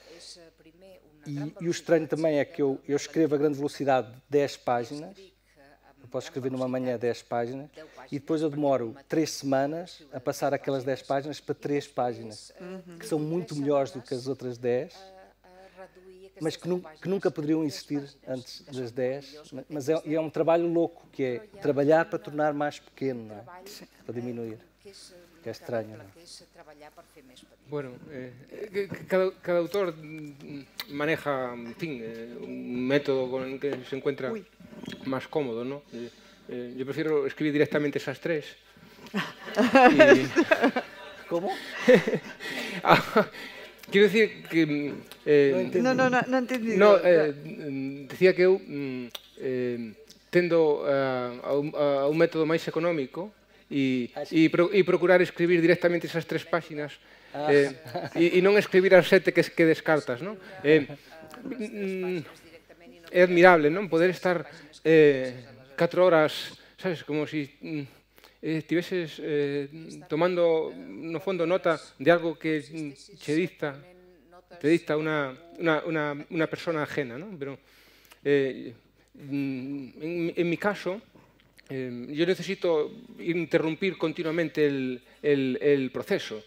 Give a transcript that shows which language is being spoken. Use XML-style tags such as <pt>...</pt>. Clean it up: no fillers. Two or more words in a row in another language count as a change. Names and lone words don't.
<pt>E o estranho também é que eu escrevo a grande velocidade de 10 páginas, eu posso escrever numa manhã 10 páginas, e depois eu demoro 3 semanas a passar aquelas 10 páginas para 3 páginas, que são muito melhores do que as outras 10, mas que nunca poderiam existir antes das 10. Mas é um trabalho louco, que é trabalhar para tornar mais pequeno, não é? Para diminuir. Que é estranho, não é?</pt> <es>Bueno, cada autor maneja, en fin, un método con el que se encuentra más cómodo, ¿no? Yo prefiero escribir directamente esas 3. ¿Cómo? Quiero decir que... No entendí.</es> <gl>No, decía que eu tendo a un método máis económico e procurar escribir directamente esas 3 páxinas e non escribir as 7 que descartas, non? É admirable, non? Poder estar 4 horas, sabes, como si estiveses tomando, no fondo, nota de algo</gl> <es>que te dicta una persona ajena,</es> <gl>¿no?</gl> <es>Pero en mi caso, yo necesito interrumpir continuamente el proceso.</es>